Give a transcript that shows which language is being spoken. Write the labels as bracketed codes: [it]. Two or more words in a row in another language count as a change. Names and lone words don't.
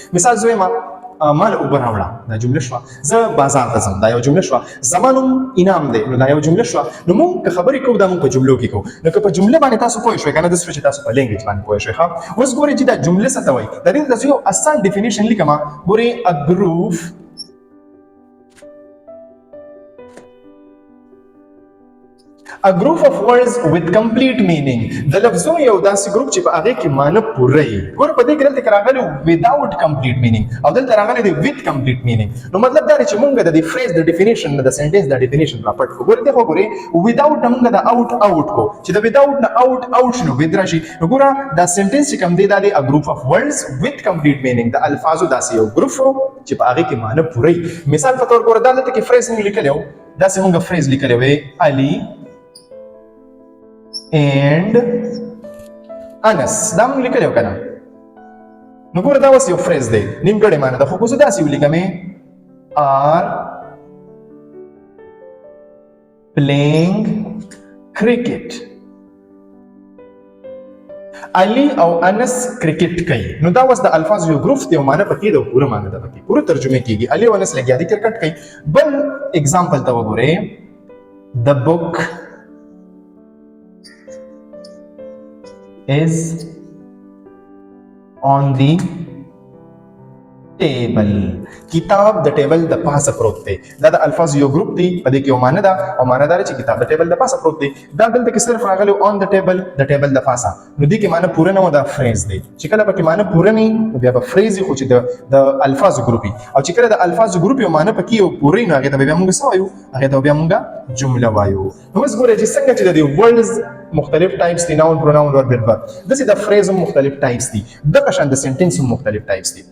[ps] مثال زه وایم مال اوبه راوړه، دا جمله شوه. زه بازار ته ځم، دا یو جمله شوه. زما نوم انعام دی، نو دا یو جمله شوه. نو موږ که خبرې کوو دا موږ په جملو کې کوو. نو که په جمله باندې تاسو پوه شوئ که نه، داسې شوه چې تاسو په لینګویج باندې پوه شوئ. ښه، اوس ګورئ چې دا جمله څه ته وایي. د دې تاسو یو آسان ډیفینیشن لیکم. [en] ګورئ a group a group of words with complete meaning. [ps] د لفظونو یو داسې ګروپ چې په هغې کې معنی پوره وي. ګوره په دې کې دلته کې راغلی [en] without complete meaning [ps] او دلته راغلی دی [en] with complete meaning. [ps] نو مطلب دا دی چې موږ د دې فریز د ډیفینیشن نه د سنټنس د ډیفینیشن را پټ کړو. ګوره دې خو ګورئ without نه موږ د out کو، چې د without نه out شنو with راشي. نو ګوره دا سنټنس چې کوم دی دا دی [en] a group of words with complete meaning. [ps] د الفاظو داسې یو ګروپ چې په هغې کې معنی پوره وي. مثال په طور ګوره دا دلته کې فریز موږ لیکلی و، داسې موږ فریز لیکلی وی علي and انس، دا موږ لیکلی و که نه. نو ګوره دا اوس یو فریز دی، نیمګړې معنی ده. خو که زه داسې ولیکمې [en] R playing cricket. [ps] علي او انس کرکټ کوي. نو دا وس د الفاظ یو ګروپ دی او معنی پکې د پوره معنی ده پکې پوره ترجمه کیږي. علي او انس لګیا دي کرکټ کوي. بل اگزامپل ته وګورئ. [en] The book is on the table. [ps] کتاب د ټیبل د پاسه پروت دی. دا د الفاظ یو ګروپ دی په دې کې یو معنی ده او معنی دا چې کتاب د ټیبل د پاسه پروت دی. دا دلته کې صرف راغلی [en] on the table [ps] د ټیبل د پاسه. نو دې کې معنی پوره نه و دا فریز دی. چې کله پکې معنی پوره نه بیا به فریز خو چې د الفاظ ګروپ او چې کله د الفاظ ګروپ یو معنی پکې یو پوره نه هغه ته بیا موږ څه وایو؟ هغه ته بیا موږ جمله وایو. نو اوس ګورئ چې څنګه چې د ورډز مختلف ټایپس دي [en] noun pronoun verb verb [ps] دسي د فریز مختلف ټایپس دي د قشان د سنټنس مختلف ټایپس دي.